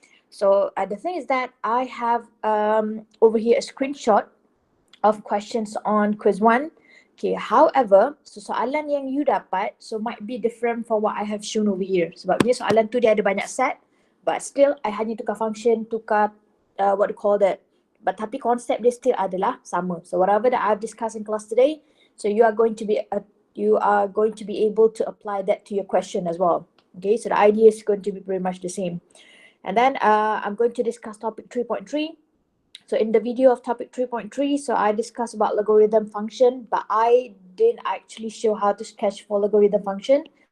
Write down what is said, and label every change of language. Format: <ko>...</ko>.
<en>So the thing is that I have over here a screenshot of questions on quiz 1. Okay, however, so</en> <ms>soalan yang</ms> <en>you</en> <ms>dapat</ms> <en>might be different from what I have shown over here.</en> <ms>Sebabnya soalan tu dia ada banyak set,</ms> <en>but still I</en> <ms>hanya tukar function, tukar</ms> <en>what do you call that.</en> <ms>But tapi konsep dia still adalah sama.</ms> <en>So whatever that I've discussed in class today, so you are going to be able to apply that to your question as well. Okay, so the idea is going to be pretty much the same. And then I'm going to discuss topic 3.3. So in the video of topic 3.3, so I discussed about logarithm function, but I didn't actually show how to sketch for logarithm function.</en>